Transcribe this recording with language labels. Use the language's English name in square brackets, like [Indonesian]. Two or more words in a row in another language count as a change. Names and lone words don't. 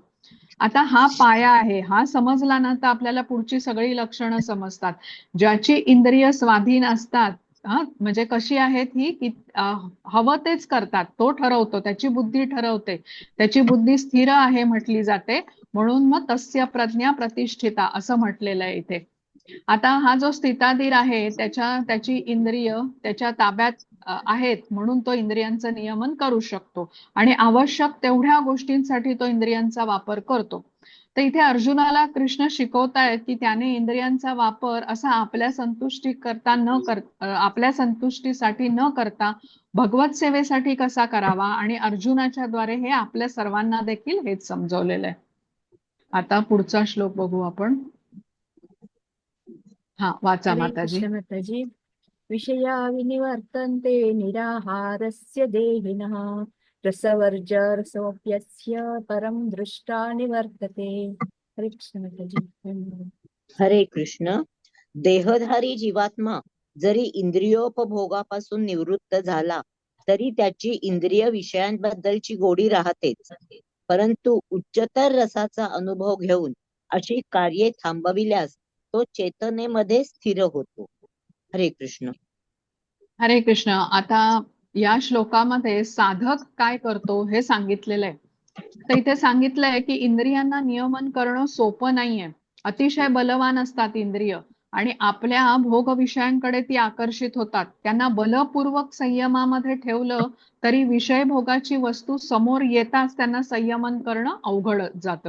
[Marathi] आता हा पाया आहे, हा समजला ना तर आपल्याला पुढची सगळी लक्षणं समजतात. ज्याची इंद्रिय स्वाधीन असतात, हा म्हणजे कशी आहेत ही की हवं तेच करतात, तो ठरवतो, त्याची बुद्धी ठरवते, त्याची बुद्धी स्थिर आहे म्हटली जाते, म्हणून मग [Sanskrit] तस्य प्रज्ञा प्रतिष्ठिता [Marathi] असं म्हटलेलं आहे इथे. आता हा जो स्थिताधीर आहे त्याची इंद्रिय त्याच्या ताब्यात आहेत, म्हणून तो इंद्रियांचं नियमन करू शकतो आणि आवश्यक तेवढ्या गोष्टींसाठी तो इंद्रियांचा वापर करतो. तर इथे अर्जुनाला कृष्ण शिकवतायत की त्याने इंद्रियांचा वापर असा आपल्या संतुष्टीसाठी न करता भगवत सेवेसाठी कसा करावा, आणि अर्जुनाच्या द्वारे हे आपल्या सर्वांना देखील हेच समजवलेलं आहे. आता पुढचा श्लोक बघू आपण. हा वाचा हरे माताजी. कृष्ण माताजी. [Sanskrit] विषया विनिवर्तन्ते निराहारस्य देहिनः रसवर्जरसोऽप्यस्य परं दृष्टा निवर्तते. [Marathi] हरे कृष्ण माताजी. हरे कृष्ण. देहधारी जीवात्मा जरी इंद्रियोपभोगापासून निवृत्त झाला तरी त्याची इंद्रिय विषयांबद्दलची गोडी राहतेच, परंतु उच्चतर रसाचा अनुभव घेऊन अशी कार्ये थांबविल्यास तो चेतनेमध्ये स्थिर होतो. हरे कृष्ण. हरे कृष्ण. आता या श्लोकामध्ये साधक काय करतो हे सांगितलेलं आहे. तर इथे सांगितलंय की इंद्रियांना नियमन करणं सोपं नाहीये. अतिशय बलवान असतात इंद्रिय आणि आपल्या भोग विषयांकडे ती आकर्षित होतात. त्यांना बलपूर्वक संयमामध्ये ठेवलं तरी विषय भोगाची वस्तू समोर येताच त्यांना संयमन करणं अवघड जातं.